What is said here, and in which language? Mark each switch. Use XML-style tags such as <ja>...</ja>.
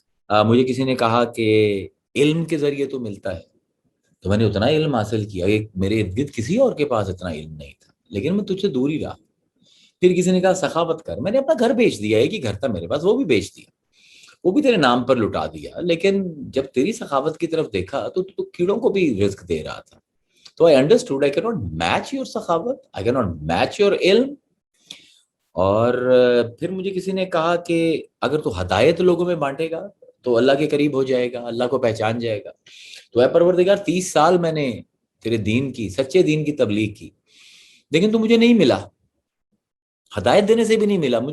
<ur>مجھے کسی نے کہا کہ علم کے ذریعے تو ملتا ہے, تو میں نے اتنا علم حاصل کیا, میرے ارد گرد کسی اور کے پاس اتنا علم نہیں تھا, لیکن میں تجھ سے دور ہی رہا. پھر کسی نے کہا سخاوت کر, میں نے اپنا گھر بیچ دیا, ایک ہی گھر تھا میرے پاس, وہ بھی بیچ دیا, وہ بھی تیرے نام پر لٹا دیا, لیکن جب تیری سخاوت کی طرف دیکھا تو کیڑوں کو بھی رزق دے رہا تھا.</ur> <en>تو I understood I cannot match your سخاوت, I cannot match your علم.</en> <ur>اور پھر مجھے کسی نے کہا کہ اگر تو ہدایت لوگوں میں بانٹے گا تو اللہ کے قریب ہو جائے گا, اللہ کو پہچان جائے گا. تو اے پروردگار 30 سال میں نے تیرے دین کی, سچے دین کی تبلیغ کی, لیکن تو مجھے نہیں ملا, ہدایت دینے سے بھی نہیں ملا.</ur>